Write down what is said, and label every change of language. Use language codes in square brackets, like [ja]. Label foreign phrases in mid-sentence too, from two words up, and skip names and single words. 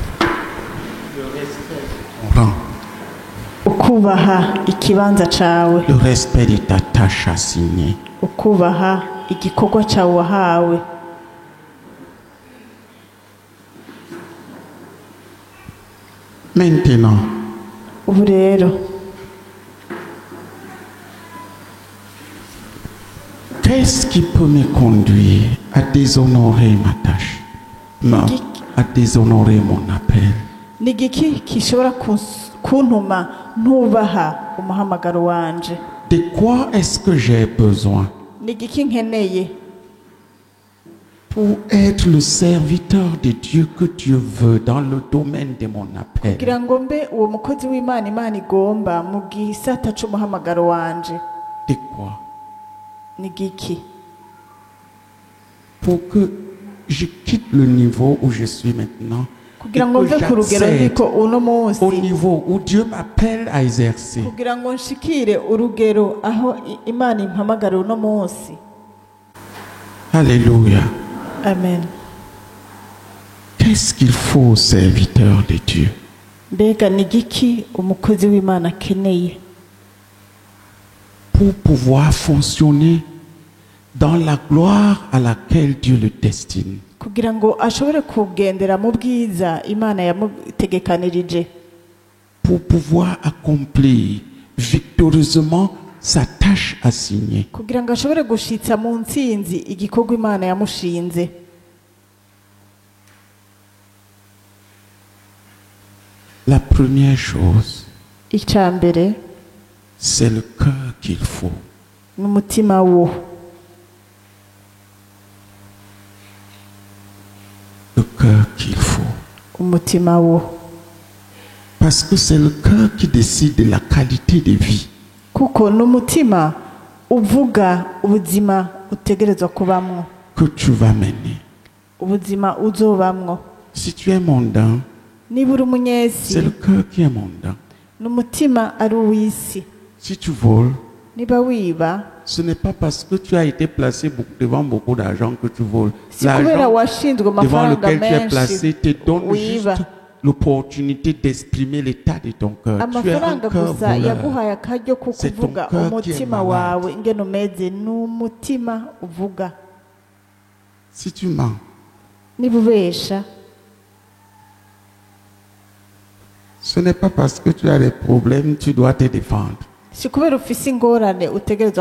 [rn] Ukubaha ikibanza cawe, [fr] Le respect de ta tâche assignée. [rn] ukubaha igikorwa cawe wahawe. [fr] Maintenant, [rn] Ubu rero [fr] qu'est-ce qui peut me conduire à déshonorer ma tâche? Non, à déshonorer mon appel. [rn] ni igiki gishobora kuntuma ntubaha umuhamagaro wanje? [fr] De quoi est-ce que j'ai besoin [rn] Ni igiki nkeneye [fr] pour être le serviteur de Dieu que Dieu veut dans le domaine de mon appel? [rn] kugira ngo mbe uwo mukozi w'Imana Imana igomba mu gisata c'umuhamagaro wanje? [fr] De quoi? [rn] Ni igiki [fr] Pour que je quitte le niveau où je suis maintenant et [rn] kugira ngo [fr] que [rn] mve ku rugero [fr] j'accède [rn] ndiko uno munsi, [fr] au niveau où Dieu m'appelle à exercer. [rn] kugira ngo nshikire urugero aho Imana impamagara uno munsi. [fr] Alléluia. [rn] Amen. [fr] Qu'est-ce qu'il faut au serviteur de Dieu? [rn] Mbega ni igiki umukozi w'Imana akeneye [fr] Pour pouvoir fonctionner dans la gloire à laquelle Dieu le destine? [rn] kugira ngo ashobore kugendera mu bwiza Imana yamutegekanirije, [fr] Pour pouvoir accomplir victorieusement sa tâche assignée? [rn] kugira ngo ashobore gushitsa mu ntsinzi igikorwa Imana yamushinze. [fr] La première chose, [rn] Icya mbere [fr] c'est le cœur qu'il faut. [rn] ni umutima wo, [fr] Le cœur qu'il faut. [rn] umutima wo, [fr] Parce que c'est le cœur qui décide de la qualité de vie. [rn] kuko n'umutima uvuga ubuzima utegerezwa kubamwo, [fr] Que tu vas mener. [rn] ubuzima uzobamwo. [fr] Si tu es mondain, [rn] Niba uri [fr] c'est [rn] umunyesi [fr] le cœur qui est mondain. [rn] n'umutima ari uw'isi. [fr] Si tu voles, [rn] Niba wiba [fr] ce n'est pas parce que tu as été placé devant beaucoup d'argent que tu voles. [rn] si kubera [fr] L'argent [rn] washinzwe [fr] devant [rn] amafaranga [fr] lequel tu es [rn] menshi [fr] placé te donne [rn] wiba. [fr] juste l'opportunité d'exprimer l'état de ton cœur. Tu es un [rn] Amafaranga [fr] cœur [rn] gusa [fr] voleur. [rn] yaguhaye akaryo ko [fr] C'est ton [rn] kuvuga [fr] cœur qui est [rn] umutima [fr] malade. [rn] wawe ingene umeze, n'umutima uvuga. [fr] Si tu mens, [rn] Niba ubesha [fr] ce n'est pas parce que tu as des problèmes tu dois te défendre. [rn] si kubera ufise ingorane utegerezwa